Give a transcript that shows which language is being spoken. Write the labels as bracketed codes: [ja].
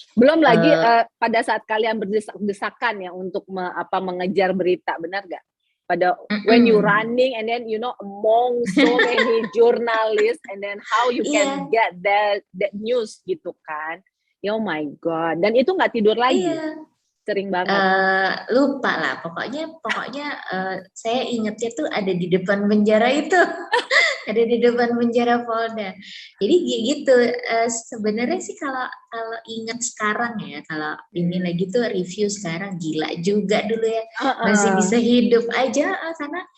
[id] Belum lagi pada saat kalian berdesak-desakan ya untuk mengejar berita, benar gak? [en] Pada when you running and then among so many journalists and then how you can get that news [id] gitu kan. [en] Oh my god. [id] Dan itu nggak tidur lagi. Sering banget. Lupa lah, pokoknya saya ingetnya tuh ada di depan penjara itu. Ada di depan penjara Polda. Jadi gitu, sebenarnya sih kalau ingat sekarang ya, kalau ini lagi tuh review sekarang, gila juga dulu ya, masih bisa hidup aja karena